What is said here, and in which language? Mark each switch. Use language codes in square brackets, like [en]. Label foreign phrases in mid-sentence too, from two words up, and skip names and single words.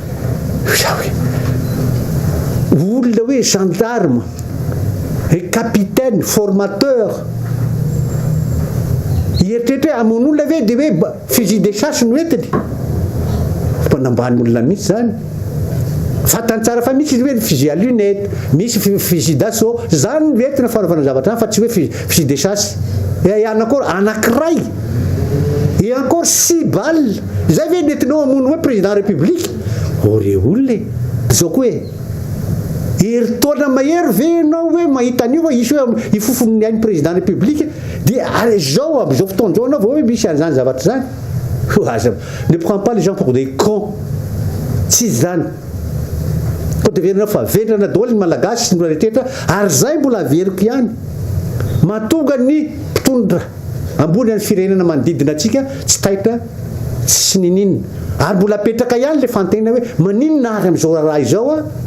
[mg] olona hoe [fr] gendarme capitaine formateur [mg] hieritreritra hoe amono olona ve dia hoe [fr] fusil de chasse [mg] no entiny mpanambany olona mihitsy zany fatany tsara fa misy izy hoe [fr] fusil à lunette [mg] misy [fr] fusil d'assaut [mg] zany entina fanaovana zavatra fa tsy hoe [fr] fusil de chasse [mg] ihany encore anankiray [fr] et encore 6 balles [mg] zay ve nentinao amono hoe [fr] président république [mg] ore olona zao koa hoe heritaona mahery ve ianao hoe mahita an'io fa isy hoe ifofony any [fr] président république [mg] dia zao amin'izao fotoana zao anao vao hoe misy an'izany zavatra zany [fr] ne prend pas les gens pour des cons [mg] tsy zany koa deverina fa vendrana daholo ny malagasy sy ny rehetrrehetra ary zay mbola averiko ihany mahatonga ny mpitondra ambony any firenena manodidina atsika tsy taitra sy nininina ary mbola apetraka ihany le fantenina hoe maninona ary amin'izao raha izao a